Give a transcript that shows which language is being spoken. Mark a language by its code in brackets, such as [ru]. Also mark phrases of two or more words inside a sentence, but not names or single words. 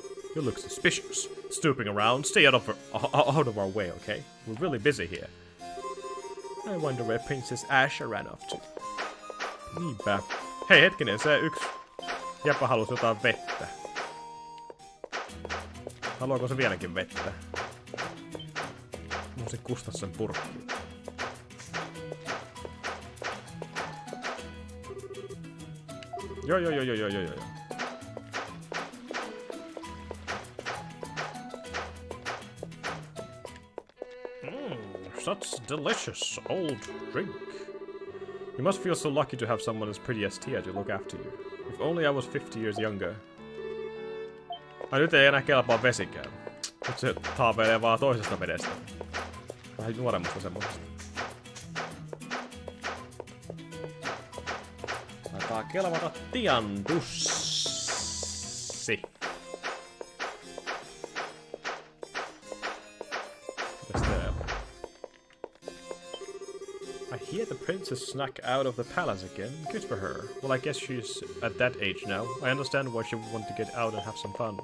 [en] You look suspicious. Stooping around, stay out of our way, okay? We're really busy here. I wonder where Princess Asha ran off to. [fi] Niinpä. Hei hetkinen, se yksi jäpä halusi jotain vettä. Haluaako se vieläkin vettä? Mä voisin kustaa sen purkkiin. Joo. [en] Such delicious old drink. You must feel so lucky to have someone as pretty as Tia to look after you. If only I was 50 years younger. [fi] Ai nyt ei enää kelpaa vesikään. Nyt se taaveilee vaan toisesta vedestä. Vähän nuoremmasta semmoisesta. Taitaa kelvata Tian dussi. [en] I hear the princess snuck out of the palace again. Good for her. Well, I guess she's at that age now. I understand why she would want to get out and have some fun.